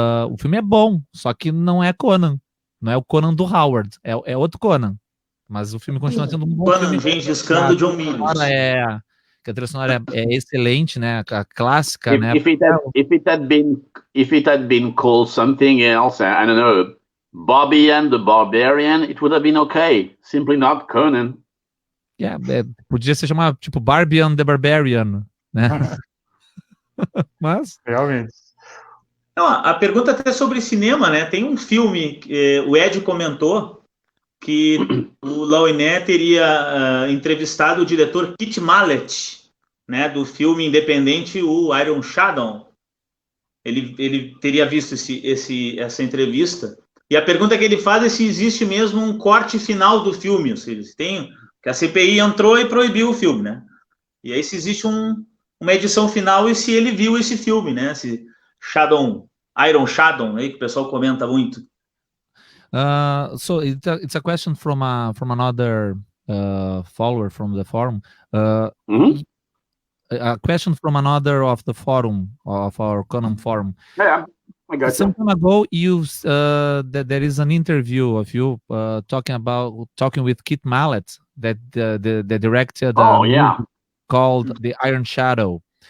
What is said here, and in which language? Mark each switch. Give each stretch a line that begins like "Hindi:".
Portuguese: O filme é bom, só que não é Conan. Não é o Conan do Howard. É outro Conan. Mas o filme continua sendo um bom filme. Conan Gengis-Khan do John Milius. Que a trilha sonora é excelente, né? A clássica, né?
English: If it had been called something else, I don't know, Bobby and the Barbarian, it would have been okay. Simply not Conan.
Portuguese: Podia ser chamado tipo Barbie and the Barbarian, né? Mas realmente. Não, a pergunta até sobre cinema, né? Tem um filme que o Ed comentou que o Louinet teria entrevistado o diretor Kit Mallet, né? Do filme independente o Iron Shadow. Ele teria visto essa entrevista. E a pergunta que ele faz é se existe mesmo um corte final do filme, ou seja, se tem, que a CPI entrou e proibiu o filme, né? E aí se existe uma edição final e se ele viu esse filme, né? Esse Iron Shadow, aí que o pessoal comenta muito.
English: So it's a question from another follower from the forum. A question from another of the forum, of our Conan forum. Yeah, I got Some time ago, that there is an interview of you talking with Kit Mallet, that the directed movie called The Iron Shadow.